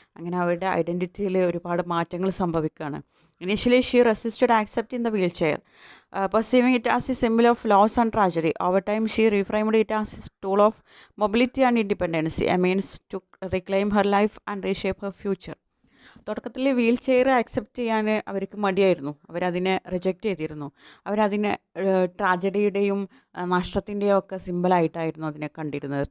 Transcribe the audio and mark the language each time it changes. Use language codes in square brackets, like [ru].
[ml] അങ്ങനെ അവരുടെ ഐഡൻറ്റിറ്റിയിൽ ഒരുപാട് മാറ്റങ്ങൾ സംഭവിക്കുകയാണ്. [en] Initially she resisted accepting the wheelchair, perceiving it as a symbol of loss and tragedy. Over time, she reframed it as a tool of mobility and independence, a means to reclaim her life and reshape her future. [ml] തുടക്കത്തിൽ wheel chair accept ചെയ്യാൻ അവർക്ക് മടിയായിരുന്നു, അവരതിനെ reject ചെയ്തിരുന്നു. അവരതിനെ ട്രാജഡിയുടെയും നഷ്ടത്തിൻ്റെയും ഒക്കെ സിമ്പിളായിട്ടായിരുന്നു അതിനെ കണ്ടിരുന്നത്.